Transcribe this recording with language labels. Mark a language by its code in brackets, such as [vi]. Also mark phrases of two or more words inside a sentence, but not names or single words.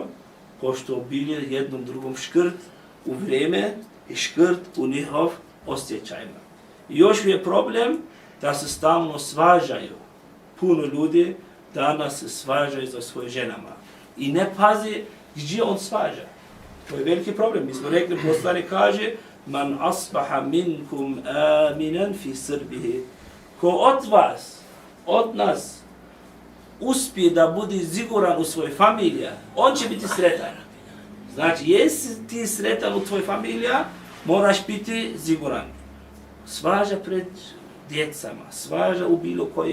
[bs] Pošto bili jednom drugom škrt u vrijeme i škrt u njihov osjećajima. I još je problem da se stalno svađaju. Puno ljudi danas se svađaju za svoje ženama. I ne pazi gdje on svađa. To je veliki problem. Mi smo rekli, poslanik kaže, [ar] من أصبح منكم آمنا في سربه. [bs] Ko od vas, od nas, uspije da bude siguran u svojoj familiji, on će biti sretan. Znači, jesi ti sretan u tvojoj familiji, moraš biti siguran. Svađa pred djecama, svađa u bilo koje vrijeme.